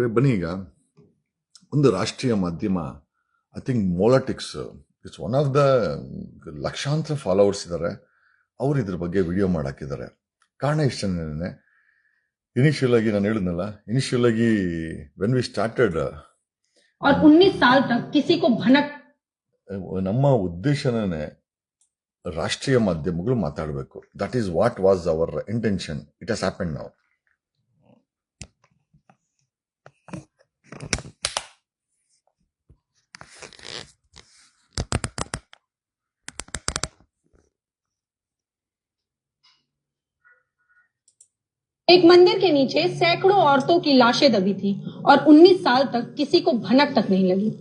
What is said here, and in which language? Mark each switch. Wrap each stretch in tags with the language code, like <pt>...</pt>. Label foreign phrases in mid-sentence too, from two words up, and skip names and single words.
<kn>ಬನ್ನಿ, ಈಗ ಒಂದು ರಾಷ್ಟ್ರೀಯ ಮಾಧ್ಯಮ,</kn> <en>I think Molitics, it's one of the</en> <kn>ಲಕ್ಷಾಂತರ ಫಾಲೋವರ್ಸ್ ಇದ್ದಾರೆ, ಅವ್ರು ಇದ್ರ ಬಗ್ಗೆ ವಿಡಿಯೋ ಮಾಡಾಕಿದ್ದಾರೆ. ಕಾರಣ ಇಷ್ಟನೇ, ಇನಿಷಿಯಲ್ ಆಗಿ ನಾನು ಹೇಳಿದ್ನಲ್ಲ, ಇನಿಷಿಯಲ್ ಆಗಿ</kn> <en>when we started</en> <hi>और 19 साल तक किसी को भनक,</hi> <kn>ನಮ್ಮ ಉದ್ದೇಶನೇ ರಾಷ್ಟ್ರೀಯ ಮಾಧ್ಯಮಗಳು ಮಾತಾಡಬೇಕು.</kn> <en>That is what was our intention. It has happened now.</en> <hi>एक मंदिर के नीचे सैकड़ों औरतों की लाशें दबी थी और 19 साल तक किसी को भनक तक नहीं लगी।</hi>